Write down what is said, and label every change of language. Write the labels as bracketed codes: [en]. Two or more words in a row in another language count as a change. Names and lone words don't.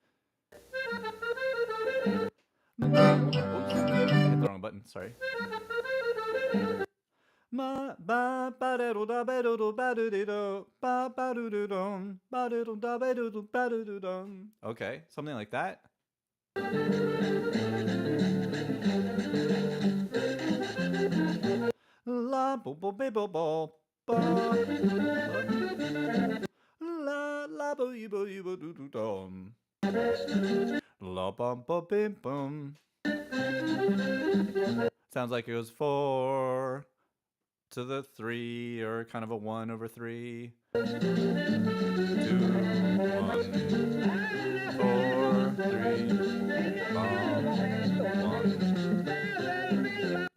[en] Oops, I hit the wrong button, sorry. Okay, something like that. La bo bo be bo bo ba la la bo you bo do do dum la bum bum bim bum. Sounds like it was 4 to the 3, or kind of a 1 over 3. 2, 1, 4, 3, 1.